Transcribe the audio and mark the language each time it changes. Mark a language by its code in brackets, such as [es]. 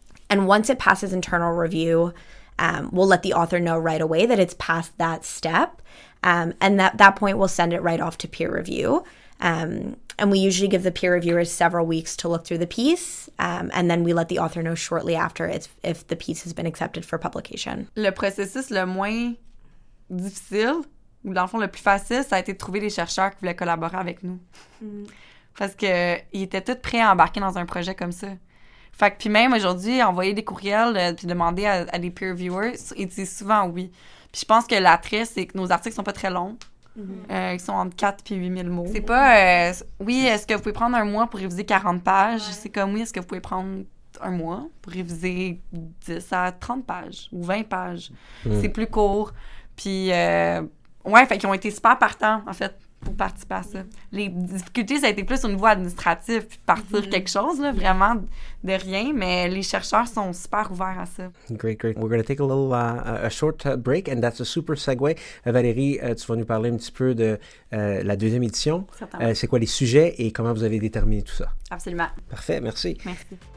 [en] And once it passes internal review, we'll let the author know right away that it's past that step. And at that point, we'll send it right off to peer review. And we usually give the peer reviewers several weeks to look through the piece, and then we let the author know shortly after if the piece has been accepted for publication. [fr] Le processus le moins difficile, ou dans le fond le plus facile, ça a été de trouver des chercheurs qui voulaient collaborer avec nous. Parce qu'ils étaient tous prêts à embarquer dans un projet comme ça. Fait que puis même aujourd'hui, envoyer des courriels puis demander à des peer reviewers, ils disent souvent oui. Puis je pense que l'attrait, c'est que nos articles sont pas très longs. Ils sont entre 4 et 8 000 mots. C'est pas, oui, est-ce que vous pouvez prendre un mois pour réviser 40 pages? Ouais. C'est comme, oui, est-ce que vous pouvez prendre un mois pour réviser 10 à 30 pages ou 20 pages? C'est plus court. Puis, ouais, fait qu'ils ont été super partants, en fait, pour participer à ça. Les difficultés, ça a été plus au niveau administratif, puis partir quelque chose, là, vraiment de rien, mais les chercheurs sont super ouverts à ça. [en] Great. We're going to take a little, a short break, and that's a super segue. [fr] Valérie, tu vas nous parler un petit peu de la 2e édition. C'est quoi les sujets et comment vous avez déterminé tout ça? Absolument. Parfait, merci. Merci.